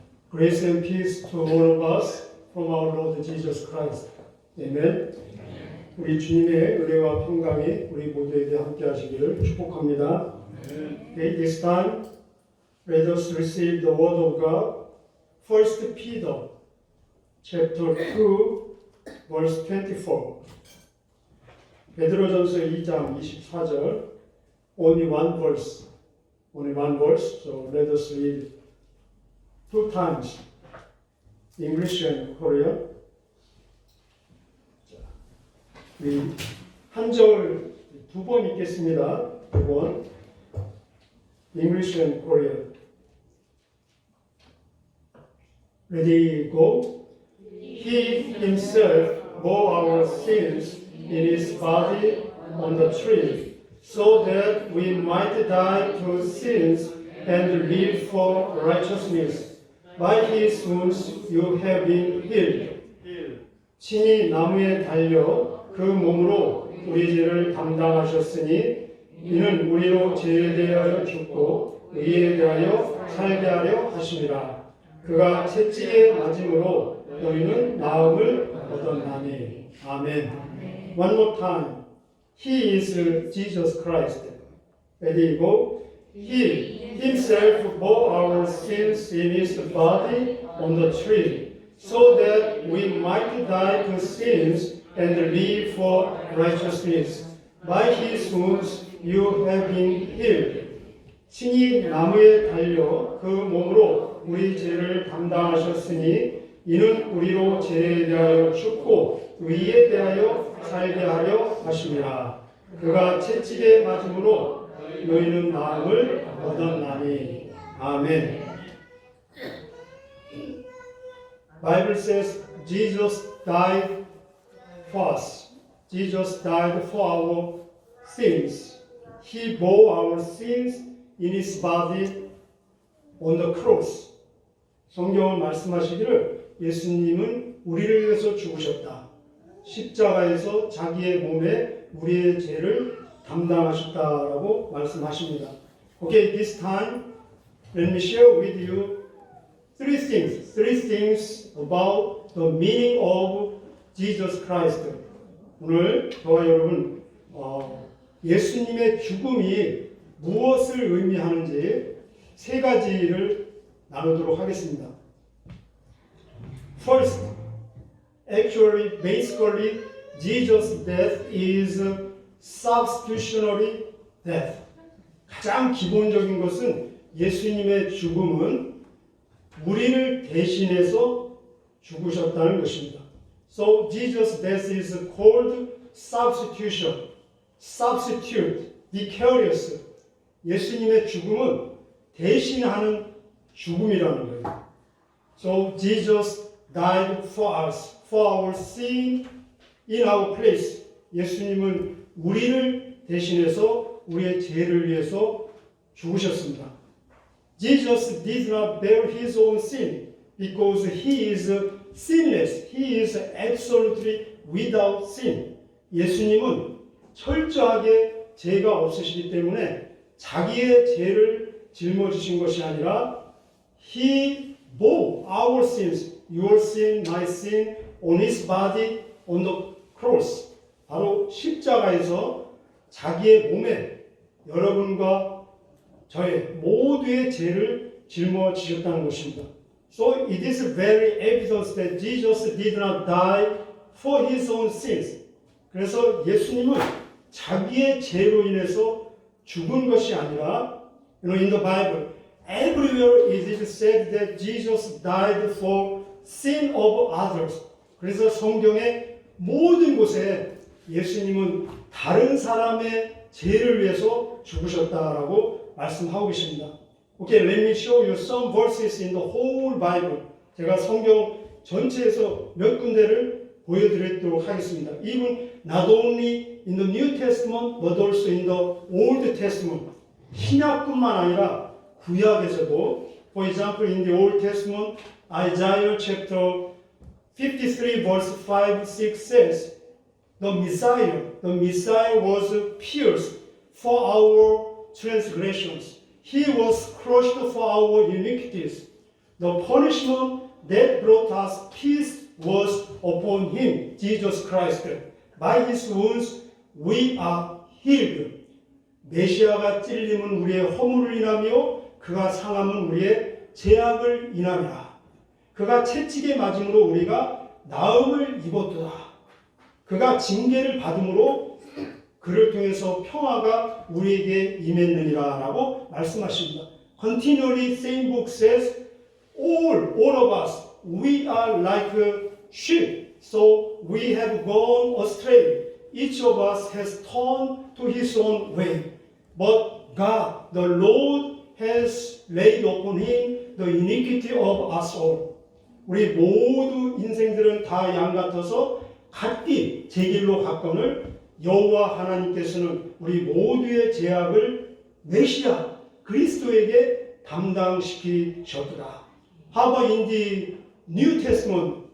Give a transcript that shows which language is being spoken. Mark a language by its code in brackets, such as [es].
[en] Grace and peace to all of us from our Lord Jesus Christ. Amen. [ko] 우리 주님의 은혜와 평강이 우리 모두에게 함께 하시기를 축복합니다. [en] Okay, this time, let us receive the word of God. 1 Peter chapter 2, verse 24. [ko] 베드로전서 2장 24절. [en] Only one verse. So let us read two times. English and Korean. [ko] 우리 한 절 두 번 읽겠습니다. 두 번. [en] English and Korean. Ready, go. He himself bore our sins in his body on the tree, so that we might die to sins and live for righteousness. By his wounds you have been healed. [ko] 친히 나무에 달려 그 몸으로 우리 죄를 담당하셨으니 이는 우리로 죄에 대하여 죽고 의에 대하여 살게 하려 하심이라. 그가 채찍에 맞음으로 너희는 나음을 얻었나니. [en] 아멘. One more time. He is Jesus Christ. Ready, go. He himself bore our sins in his body on the tree, so that we might die to sins and live for righteousness. By his wounds you have been healed. [ko] 친히 나무에 달려 그 몸으로 우리 죄를 담당하셨으니 이는 우리로 죄에 대하여 죽고 의에 대하여 살게 하려 하심이라. 그가 채찍에 맞음으로 너희는 나음을 얻었나니. 아멘. [en] Bible says Jesus died for us. Jesus died for our sins. He bore our sins in his body on the cross. [ko] 성경은 말씀하시기를 예수님은 우리를 위해서 죽으셨다. 십자가에서 자기의 몸에 우리의 죄를 담당하셨다라고 말씀하십니다. [en] Okay, this time let me share with you three things about the meaning of Jesus Christ. [ko] 오늘 저와 여러분 예수님의 죽음이 무엇을 의미하는지 세 가지를 나누도록 하겠습니다. [en] First, basically, Jesus' death is substitutionary death. [ko] 가장 기본적인 것은 예수님의 죽음은 우리를 대신해서 죽으셨다는 것입니다. [en] So, Jesus' death is called substitution, substitute, vicarious. [ko] 예수님의 죽음은 대신하는 죽음이라는 거예요. [en] So, Jesus died for us, for our sin in our place. [ko] 예수님은 우리를 대신해서 우리의 죄를 위해서 죽으셨습니다. [en] Jesus did not bear his own sin because he is sinless. He is absolutely without sin. [ko] 예수님은 철저하게 죄가 없으시기 때문에 자기의 죄를 짊어지신 것이 아니라 [en] He bore our sins, your sin, my sin, on his body, on the cross. [ko] 바로 십자가에서 자기의 몸에 여러분과 저의 모두의 죄를 짊어지셨다는 것입니다. [en] So it is very evident that Jesus did not die for his own sins. [ko] 그래서 예수님은 자기의 죄로 인해서 죽은 것이 아니라, [en] in the Bible, everywhere it is said that Jesus died for sin of others. [ko] 그래서 성경의 모든 곳에 예수님은 다른 사람의 죄를 위해서 죽으셨다라고 말씀하고 계십니다. [en] Okay, let me show you some verses in the whole Bible. [ko] 제가 성경 전체에서 몇 군데를 보여드리도록 하겠습니다. [en] Even not only in the New Testament, but also in the Old Testament. [ko] 신약뿐만 아니라 구약에서도, [en] for example, in the Old Testament, Isaiah chapter 53 verse 5, 6 says, the Messiah was pierced for our transgressions. He was crushed for our iniquities. The punishment that brought us peace was upon him, Jesus Christ. By his wounds we are healed. [ko] 메시아가 찔림은 우리의 허물을 인하며 그가 상함은 우리의 죄악을 인하며 그가 채찍에 맞음으로 우리가 나음을 입었도다. 그가 징계를 받음으로 그를 통해서 평화가 우리에게 임했느니라 라고 말씀하십니다. [en] Continually same book says all of us we are like sheep so we have gone astray. Each of us has turned to his own way. But God, the Lord, has laid upon him the iniquity of us all. [ko] 우리 모두 인생들은 다 양 같아서 각기 제 길로 갔거늘 여호와 하나님께서는 우리 모두의 죄악을 메시아 그리스도에게 담당시키셨더라. [en] How about in the New Testament?